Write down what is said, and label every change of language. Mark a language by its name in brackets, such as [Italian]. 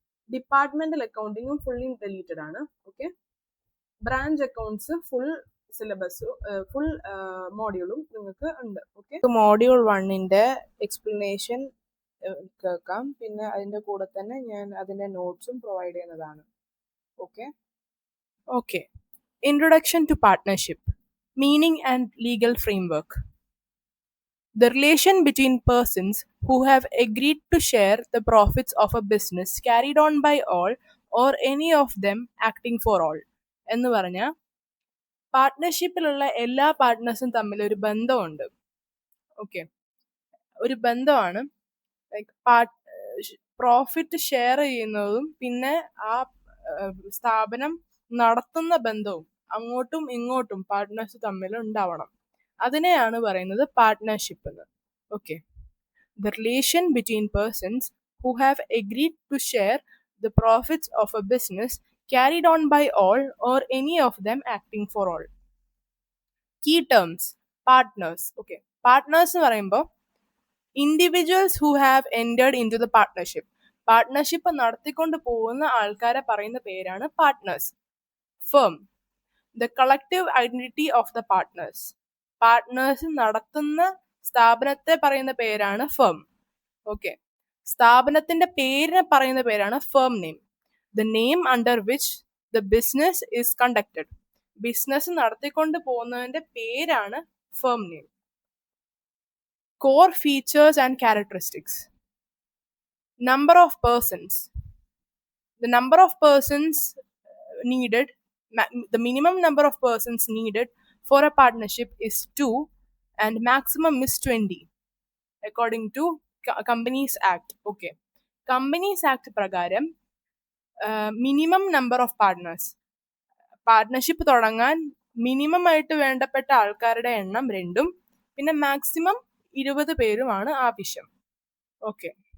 [Malayalam] Departmental അക്കൗണ്ടിങ്ങും fully deleted ആണ്. Okay, branch accounts full syllabus full മോഡ്യൂളും നിങ്ങൾക്ക് ഉണ്ട്. ഓക്കെ, മോഡ്യൂൾ 1ന്റെ എക്സ്പ്ലനേഷൻ കേൾക്കാം. പിന്നെ അതിന്റെ കൂടെ തന്നെ ഞാൻ അതിന്റെ നോട്ട്സും പ്രൊവൈഡ് ചെയ്യുന്നതാണ്. [English] Okay, introduction to partnership, meaning and legal framework. The relation between persons who have agreed to share the profits of a business carried on by all or any of them acting for all. [Malayalam] എന്ന് പറഞ്ഞാൽ പാർട്ട്ണർഷിപ്പിലുള്ള എല്ലാ പാർട്ട്നേഴ്സും തമ്മിൽ ഒരു ബന്ധമുണ്ട്. Okay, ഒരു ബന്ധമാണ് like profit share ചെയ്യുന്നതും പിന്നെ ആ സ്ഥാപനം നടത്തുന്ന ബന്ധവും അങ്ങോട്ടും ഇങ്ങോട്ടും പാർട്ട്നേഴ്സ് തമ്മിൽ ഉണ്ടാവണം. അതിനെയാണ് പറയുന്നത് പാർട്ട്ണർഷിപ്പ് എന്ന്. [English] Okay, the relation between persons who have agreed to share the profits of a business carried on by all or any of them acting for all. Key terms: partners. Okay, partners [Malayalam] എന്ന് പറയുമ്പോൾ [English] individuals who have entered into the partnership. [Malayalam] Partnership നടത്തിക്കൊണ്ട് പോകുന്ന ആൾക്കാരെ പറയുന്ന പേരാണ് partners. [English] Firm, the collective identity of the partners. [Malayalam] Partners നടത്തുന്ന സ്ഥാപനത്തെ പറയുന്ന പേരാണ് ഫേം. ഓക്കെ, സ്ഥാപനത്തിന്റെ പേരിനെ പറയുന്ന പേരാണ് firm name. [English] The name under which the business is conducted. [Malayalam] Business നടത്തിക്കൊണ്ട് പോകുന്നതിന്റെ പേരാണ് firm name. [English] Core features and characteristics. Number of persons. The number of persons needed, the minimum number of persons needed for a partnership is 2 and maximum is 20 according to Companies Act. [Malayalam] Okay, Companies Act പ്രകാരം minimum number of partners, partnership തുടങ്ങാൻ minimum ആയിട്ട് വേണ്ടപ്പെട്ട ആൾക്കാരുടെ എണ്ണം 2, പിന്നെ maximum 20 പേരുമാണ് ആവശ്യം. Okay.